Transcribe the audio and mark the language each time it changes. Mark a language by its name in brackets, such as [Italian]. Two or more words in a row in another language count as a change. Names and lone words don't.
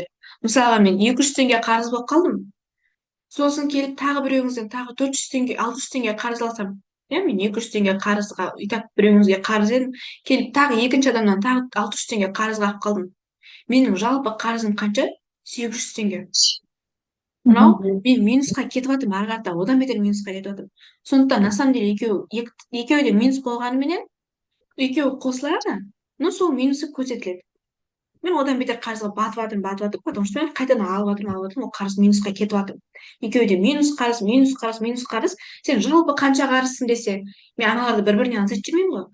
[Kazakh] Мысалға, мен 200 теңге қарыз болып қалдым. Сосын келіп тағы біреуіңізден тағы 400 теңге, 600 теңге қарыз алсам, мен 200 теңге қарызға, [Russian] и так [Kazakh] біреуіңізге қарыз едім, келіп тағы екінші адамнан тағы 600 теңге қарызға алып қалдым. Менің жалпы қарызым қанша? 800 теңге. Мынау мен минусқа кетіп жатырмын, ары қарата одан бетер минусқа кетіп жатырмын. Сондықтан [Russian] на самом деле [Kazakh] екеуі де минус болғанымен екеуі қосылады, но сол минусы көрсетіледі. Мен одан бетер қарызға батып жатырмын, [Russian] потому что [Kazakh] мен қайтадан алып жатырмын, ол қарыз минусқа кетіп жатырмын. Екеуі де минус қарыз. Сен жалпы қанша қарызсың десе, мен аналарды бір-біріне аңсатып жүрмеймін ғой.